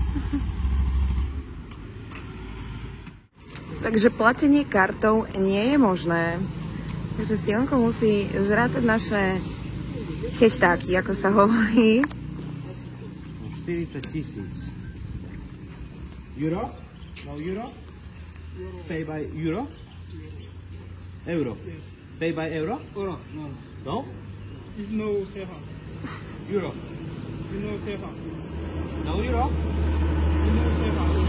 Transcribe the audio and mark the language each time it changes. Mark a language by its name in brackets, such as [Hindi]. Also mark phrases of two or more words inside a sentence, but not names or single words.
[Slovak] Takže platenie kartou nie je možné. Takže Sionko musí zrátať naše kechtáky, ako sa hovorí. 40 000. Euro? [English] No euro? Pay by euro? Euro? Yes. Pay by euro? Oh, no. No? It's no sefa. Euro? It's no sefa. No euro? It's no sefa.